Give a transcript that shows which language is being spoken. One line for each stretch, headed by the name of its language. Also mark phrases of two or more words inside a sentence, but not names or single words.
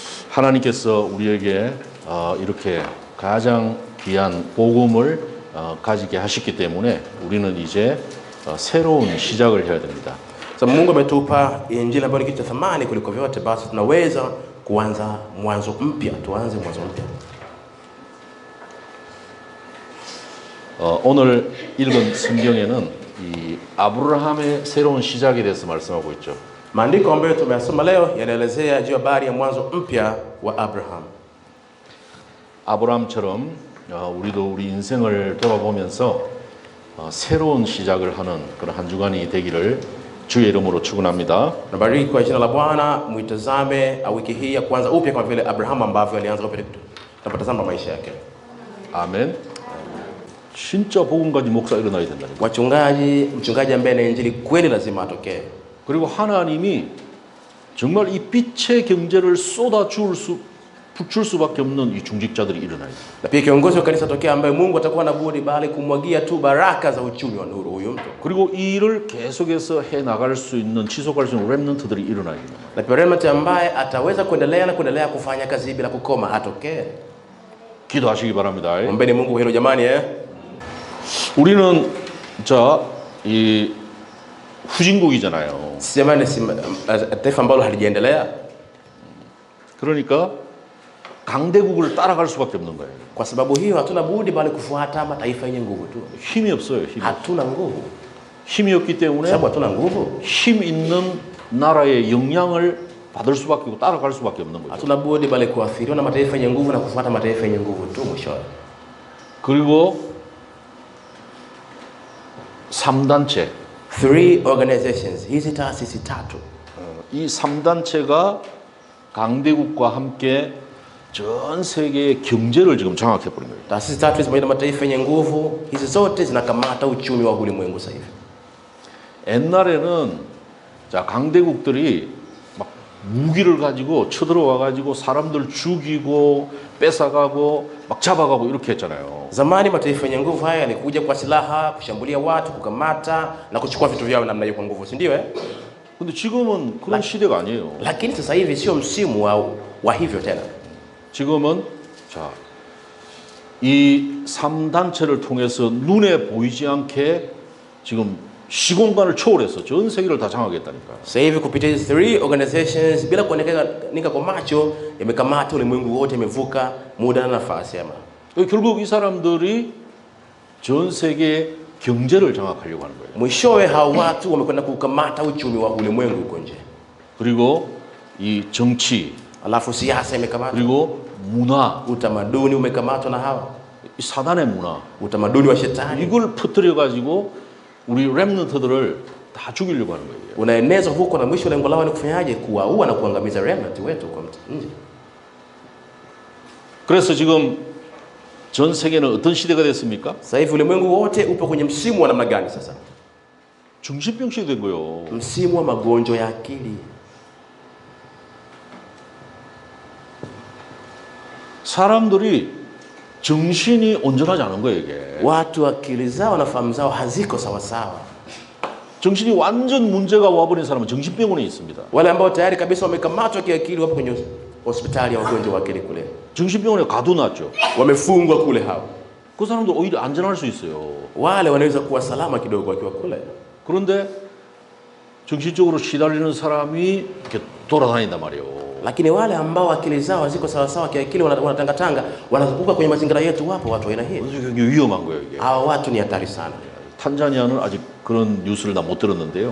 Korean: 하나님께서 우리에게 이렇게 가장 귀한 복음을 가지게 하셨기 때문에 우리는 이제 새로운 시작을 해야 됩니다.
Swahili: So Mungu ametupa injili ambayo ni kitu cha thamani kuliko vyote, basi tunaweza kuanza mwanzo mpya. tuanze mwanzo mpya.
Korean: 오늘 읽은 성경에는 이 아브라함의 새로운 시작에 대해서 말씀하고 있죠.
Swahili: Maandiko ambayo tumeyasoma leo yanaelezea juu ya habari ya mwanzo mpya wa Abraham.
Korean: 아브라함처럼 우리도 우리 인생을 돌아보면서 새로운 시작을 하는 그런 한 주간이 되기를 주의 이름으로 축원합니다.
Swahili: Nabariki kwa jina la Bwana, muitazame wiki hii ya kwanza upya kama vile Abraham ambavyo alianza upya tunapotazama maisha yake.
Korean: 아멘. 진짜 복음 가진 목사 일어나야 된다니까.
Swahili: mchungaji ambaye ana injili kweli lazima atokee.
Korean: 그리고 하나님이 정말 이 빛의 경제를 쏟아 줄 수밖에 없는 이 중직자들이 일어나야 돼.
Swahili: Na pia kiongozi wa kanisa tokea ambaye Mungu atakuwa na budi bali kumwagia tu baraka za uchumi wa nuru huyo mtu.
Korean: 그리고 이 일을 계속해서 해 나갈 수 있는 지속할 수 있는 렘넌트들이 일어나야 돼.
Swahili: Na pia remnant ambaye ataweza kuendelea kufanya kazi bila kukoma atokee.
Korean: 기도하시기 바랍니다.
Swahili: Ombeni Mungu hilo jamani.
Korean: 우리는 이 후진국이잖아요.
Swahili: Jamani, taifa ambalo halijaendelea.
Korean: 그러니까 강대국을 따라갈 수밖에 없는 거예요.
Swahili: Kwa sababu hiyo hatuna budi bali kufuata mataifa yenye nguvu tu.
Korean: 힘이 없어요.
Swahili: hatuna nguvu.
Korean: 힘이 없기 때문에
Swahili: sababu hatuna nguvu,
Korean: 힘 있는 나라의 영향을 받을 수밖에 없고 따라갈 수밖에 없는 거죠.
Swahili: hatuna budi bali kuathiriwa na mataifa yenye nguvu na kufuata mataifa yenye nguvu tu mwishowe.
Korean: 그리고 3단체
English: 3 organizations,
Swahili: hizi taasisi tatu.
Korean: 이 3단체가 강대국과 함께 전 세계의 경제를 지금 장악해 버린 거예요.
Swahili: Taasisi tatu zimeenda mataifa yenye nguvu, hizi zote zinakamata uchumi wa ulimwengu sasa hivi.
Korean: 옛날에는 강대국들이 막 무기를 가지고 쳐들어와 가지고 사람들 죽이고 뺏어가고 막 잡아가고 이렇게 했잖아요.
Swahili: Zamani mataifa yenye nguvu haya yalikuja kwa silaha, kushambulia watu, kukamata na kuchukua vitu vyao namna hiyo kwa nguvu, si ndio?
Korean: 근데 지금은 그런 시대가 아니에요.
Swahili: Lakini sasa hivi sio msimu wa hivyo tena.
Korean: 지금은 이 3단체를 통해서 눈에 보이지 않게 지금 시공간을 초월해서 전 세계를 다 장악했다니까.
Swahili: Sasa hivi kupitia hizi 3 organizations bila kuonekana kwa macho yamekamata ulimwengu wote, yamevuka muda na nafasi ama.
Korean: 결국 이 사람들이 전 세계 경제를 장악하려고 하는 거예요.
Swahili: Mwishowe hao watu wamekwenda kukamata uchumi wa ulimwengu huko nje.
Korean: 그리고 이 정치,
Swahili: alafu siasa imekamata.
Korean: 그리고 문화,
Swahili: utamaduni umekamatwa na hawa.
Korean: 이 사단의 문화,
Swahili: utamaduni wa shetani.
Korean: 이걸 퍼뜨려 가지고 우리 렘넌트들을 다 죽이려고 하는 거예요.
Swahili: Unaenezwa huko na mwisho lengo lao ni kufanyaje? Kuwaua na kuangamiza remnant wetu kwa nje.
Korean: 그래서 지금 전 세계는 어떤 시대가 됐습니까?
Swahili: Sasa hivi ulimwengu wote upo kwenye msimu wa namna gani sasa?
Korean: 중신병 시대 된 거예요.
Swahili: Msimu wa magonjwa ya akili.
Korean: 사람들이 정신이 온전하지 않은 거예요, 이게.
Swahili: Watu akili zao na fahamu zao haziko sawa sawa.
Korean: 정신이 완전 문제가 와버린 사람은 정신병원에 있습니다.
Swahili: Wale ambao tayari kabisa wamekamatwa kiakili wapo kwenye hospitali ya wagonjwa wa akili kule.
Korean: 정신병원에 가둬놨죠.
Swahili: Wamefungwa kule hao.
Korean: 그 사람도 오히려 안전할 수 있어요.
Swahili: Wale wanaweza kuwa salama kidogo wakiwa kule.
Korean: 그런데 정신적으로 시달리는 사람이 이렇게 돌아다닌단 말이에요.
Swahili: Lakini wale ambao akili zao haziko sawa sawa kiakili wanatangatanga, wanazunguka kwenye mazingira yetu, wapo watu aina hii.
Korean: 굉장히 위험한 거예요, 이게.
Swahili: Hao watu ni hatari sana.
Korean: 탄자니아는 아직 그런 뉴스를 다 못 들었는데요.